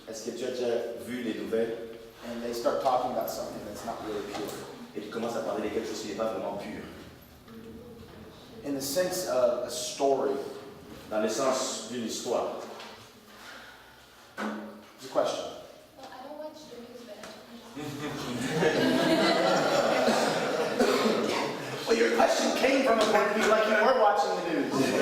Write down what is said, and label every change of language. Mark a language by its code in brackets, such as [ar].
[fr] Est-ce que tu as déjà vu les nouvelles [en] and they start talking about something that's not really pure? [fr] et tu commences à parler de quelque chose qui n'est pas vraiment pur? [en] In the sense of a story, [fr] Dans le sens d'une histoire. [en] it's a question. Well, I don't watch the news, but Well, your question came from a point of view like you were watching the news.